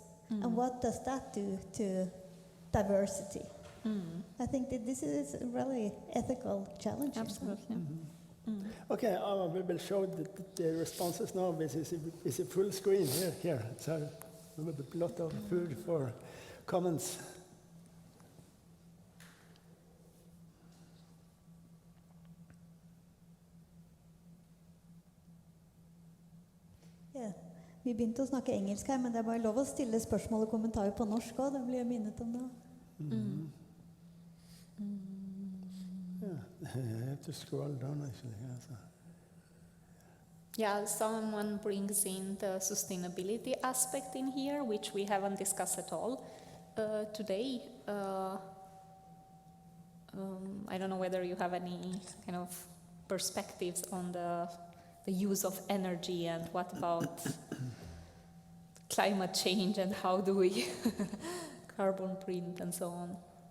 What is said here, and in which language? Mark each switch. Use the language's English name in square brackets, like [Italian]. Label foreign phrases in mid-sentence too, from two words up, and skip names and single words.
[English] And what does that do to diversity? I think that this is a really ethical challenge. Absolutely. Okay, we will show the responses now. This is a full screen here. So we have a lot of food for comments. [Norwegian] Ja. Vi begynte å snakke engelsk her, men det er bare lov å stille spørsmål og kommentarer på norsk også. Det blir jeg minnet om nå. [English] I have to scroll down actually. Yeah, someone brings in the sustainability aspect in here, which we haven't discussed at all today. I don't know whether you have any kind of perspectives on the use of energy and what about climate change and how do we carbon print and so on.